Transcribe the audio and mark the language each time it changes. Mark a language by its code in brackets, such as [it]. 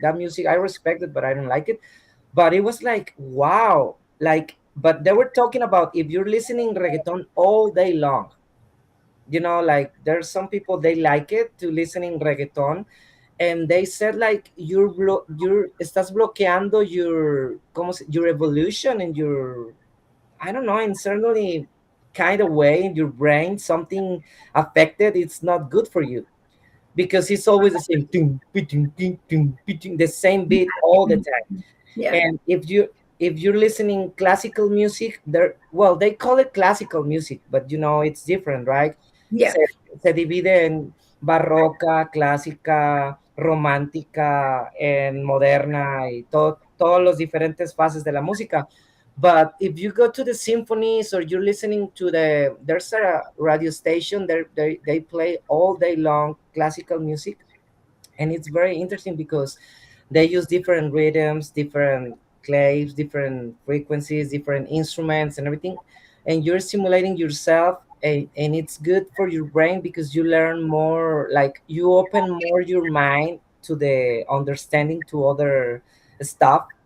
[en] That music I respect it, but I don't like it. But it was like, wow, like, but they were talking about if you're listening reggaeton all day long, like there's some people they like it to listening reggaeton, and they said like you're [es] estás bloqueando [en] your your evolution and your, I don't know, in certainly kind of way in your brain, something affected. It's not good for you because it's always the same ting, ting, ting, ting, ting, the same beat all the time. Yeah. And if you're listening classical music, there, well, they call it classical music, but it's different, right? Yeah. [es] Se, se divide en barroca, clásica, romántica, en moderna y todos los diferentes fases de la música. [en] But if you go to the symphonies or you're listening to there's a radio station there, they play all day long classical music, and it's very interesting because they use different rhythms, different claves, different frequencies, different instruments and everything, and you're simulating yourself, and it's good for your brain because you learn more, like you open more your mind to the understanding to other stuff.